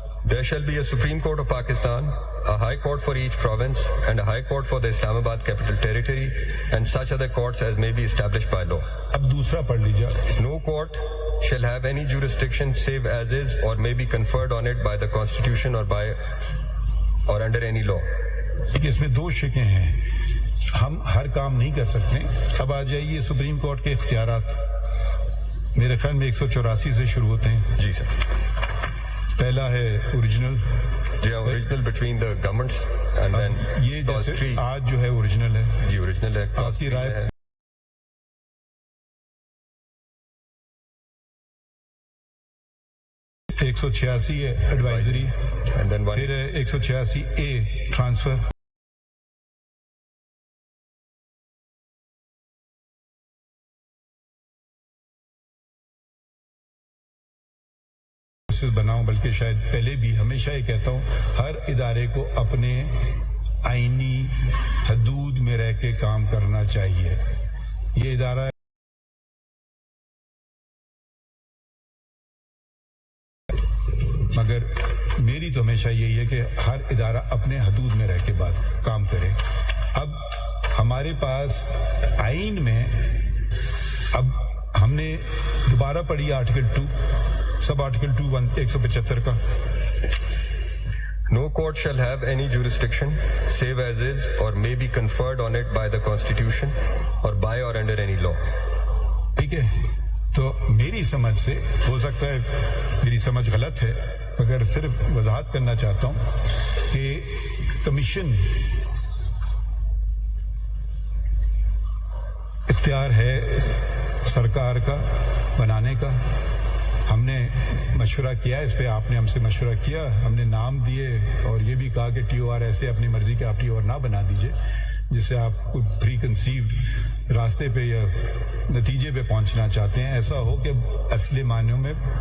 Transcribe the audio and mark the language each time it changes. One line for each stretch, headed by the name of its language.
English: There shall be a Supreme Court of Pakistan, a High Court for each province, and a High Court for the Islamabad Capital Territory, and such other courts as may be established by law.
Urdu: اب دوسرا پڑھ لیجیے۔
English: No court shall have any jurisdiction save as is or may be conferred on it by the Constitution or by or under any law.
Urdu: اس میں 2 شقیں ہیں، ہم ہر کام نہیں کر سکتے۔ اب آ جائیے سپریم کورٹ کے اختیارات، میرے خیال میں 184 سے شروع ہوتے ہیں۔ جی سر۔ پہلا ہے اوریجنل۔ جی ہاں،
English: original between the governments and then
Urdu: یہ جیسے آج جو ہے اوریجنل ہے۔ جی اوریجنل ہے۔ آپ کی رائے؟ 186 ہے ایڈوائزری، پھر 186A ٹرانسفر۔ بناؤں، بلکہ شاید پہلے بھی ہمیشہ یہ کہتا ہوں، ہر ادارے کو اپنے آئینی حدود میں رہ کے کام کرنا چاہیے۔ یہ ادارہ مگر میری تو ہمیشہ یہی ہے کہ ہر ادارہ اپنے حدود میں رہ کے کام کرے۔ اب ہمارے پاس آئین میں، اب ہم نے دوبارہ پڑھی آرٹیکل 2، سب آرٹیکل 2 175 کا۔
English: No court shall have any jurisdiction save as is or may be conferred on it by the Constitution or by or under any law.
Urdu: ٹھیک ہے، تو میری سمجھ سے، ہو سکتا ہے میری سمجھ غلط ہے، مگر صرف وضاحت کرنا چاہتا ہوں کہ کمیشن اختیار ہے سرکار کا بنانے کا۔ ہم نے مشورہ کیا اس پہ، آپ نے ہم سے مشورہ کیا، ہم نے نام دیے اور یہ بھی کہا کہ TOR ایسے اپنی مرضی کے آپ TOR نہ بنا دیجئے جس سے آپ کوئی پری کنسیوڈ راستے پہ یا نتیجے پہ پہنچنا چاہتے ہیں۔ ایسا ہو کہ اصل معنیوں میں